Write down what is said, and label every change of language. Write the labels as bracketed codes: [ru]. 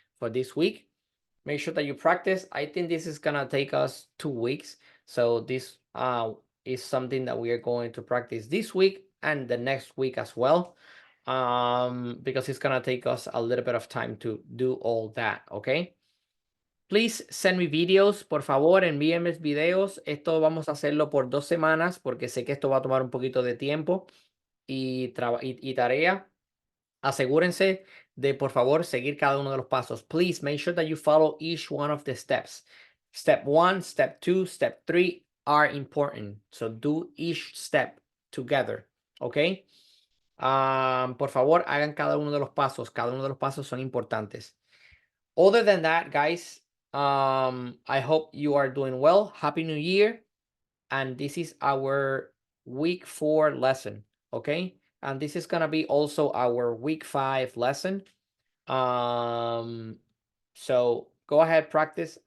[en] For this week, make sure that you practice. I think this is gonna take us 2 weeks. So this is something that we are going to practice this week and the next week as well. Because it's gonna take us a little bit of time to do all that, okay? Please send me videos, [es] por favor, envíenme videos. Esto vamos a hacerlo por 2 semanas porque sé que esto va a tomar un poquito de tiempo y tarea. Asegúrense de, por favor, seguir cada uno de los pasos. [en] Please make sure that you follow each one of the steps. Step 1, step 2, step 3 are important. So do each step together, okay? [es] Por favor, hagan cada uno de los pasos. Cada uno de los pasos son importantes. [en] Other than that, guys, I hope you are doing well. Happy New Year. And this is our week 4 lesson, okay? And this is gonna be also our week 5 lesson. So go ahead, practice.